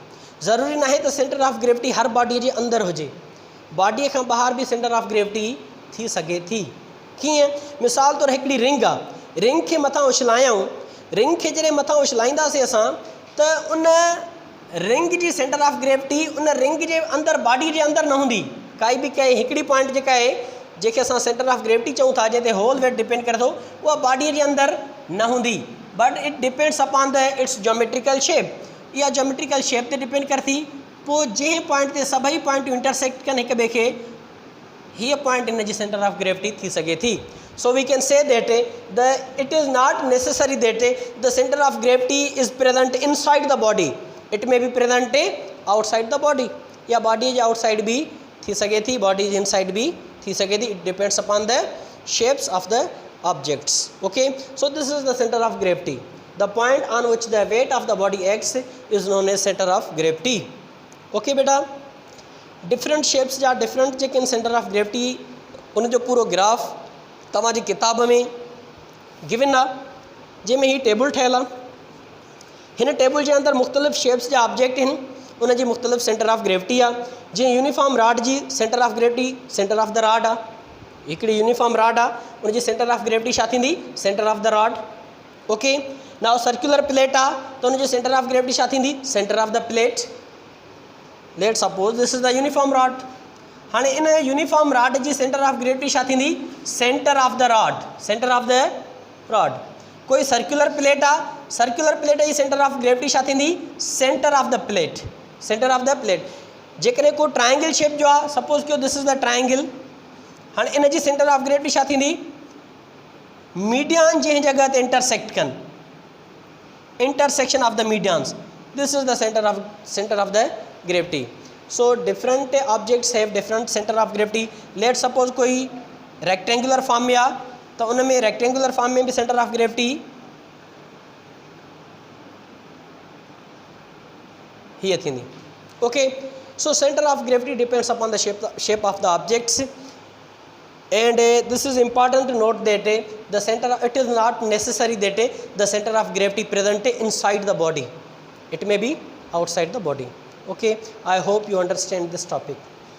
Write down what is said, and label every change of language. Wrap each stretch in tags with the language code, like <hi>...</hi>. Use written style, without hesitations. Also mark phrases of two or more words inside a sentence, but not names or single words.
<sd>ज़रूरी न आहे त</sd> <en>center of gravity</en> <sd>हर बॉडीअ जे अंदरि हुजे, बॉडीअ खां ॿाहिरि बि</sd> <en>center of gravity</en> <sd>थी सघे थी। कीअं? मिसाल तौरु हिकिड़ी रिंग आहे, रिंग खे मथां उछलायूं, रिंग खे जॾहिं मथां उछलाईंदासीं असां त उन रिंग जी</sd> <en>center of gravity</en> <sd>उन रिंग जे अंदरि, बॉडी जे अंदरि न हूंदी। काई बि कंहिं हिकिड़ी पॉइंट जेका आहे जंहिंखे असां</sd> <en>center of gravity</en> <sd>चऊं था, जंहिं ते</sd> <en>whole weight</en> <sd>डिपेंड करे थो, उहा बॉडीअ जे अंदरि न हूंदी,</sd> <en>But it depends upon the its geometrical shape.</en> <sd>इहा</sd> <en>geometrical shape</en> <sd>ते डिपेंड करे थी। पोइ जंहिं पॉइंट ते सभई पॉइंटूं इंटरसेक्ट कनि हिक ॿिए खे, हीअ पॉइंट इन जी</sd> <en>center of gravity</en> <sd>थी सघे थी।</sd> <en>So we can say that it is not necessary that the center of gravity is present inside the body. It may be present outside the body.</en> <sd>या body जे outside भी थी सके थी, body जे inside भी थी सके थी.</sd> <en>It depends upon the shapes of the objects. Okay. So this is the center of gravity. The point on which the weight of the body acts is known as center of gravity.</en> <sd>Okay बेटा.</sd> <en>Different shapes</en> <sd>जा different जेके</sd> <en>center of gravity</en> <sd>उन जो पूरो ग्राफ तव्हांजी किताब में गिवन आहे, जंहिंमें ही टेबल ठहियल आहे। हिन टेबल जे अंदरि मुख़्तलिफ़ शेप्स जा ऑब्जेक्ट आहिनि, उन जी मुख़्तलिफ़</sd> <en>center of gravity</en> <sd>आहे।</sd> <en>जीअं uniform rod जी center of gravity center of the rod आहे।</en> <sd>हिकिड़ी</sd> <en>uniform rod</en> <sd>आहे, उन जी</sd> <en>center of gravity</en> <sd>छा थींदी?</sd> <en>Center of the rod. Okay. Now circular plate</en> <sd>आहे त उन जी</sd> <en>center of gravity</en> <sd>छा थींदी?</sd> <en>Center of the plate. Let suppose this is the uniform rod.</en> <sd>हाणे इन</sd> <en>uniform rod जी center of gravity</en> <sd>छा थींदी?</sd> <en>Center of the rod. Center of the rod. कोई circular plate आहे, circular plate जी center of gravity</en> <sd>छा थींदी?</sd> <en>Center of the plate. Center of the plate.</en> <sd>जेकॾहिं को</sd> <en>triangle shape</en> <sd>जो आहे,</sd> <en>suppose कयो this is the triangle,</en> <sd>हाणे इन जी</sd> <en>center of gravity</en> <sd>छा थींदी? मीडियन जंहिं जॻह ते इंटरसेक्ट कनि,</sd> <en>Intersection of the medians, this is the center of the gravity. So different objects have different center of gravity. Let's suppose</en> <sd>कोई</sd> <en>rectangular form</en> <sd>में आ, त उन में</sd> <en>rectangular form</en> <sd>में भी</sd> <en>center of gravity</en> <sd>हीअ थींदी।</sd> <en>ओके, so center of gravity depends upon the shape of the objects, and this is important to note that the center it is not necessary that the center of gravity present inside the body, it may be outside the body. Okay, I hope you understand this topic.</en>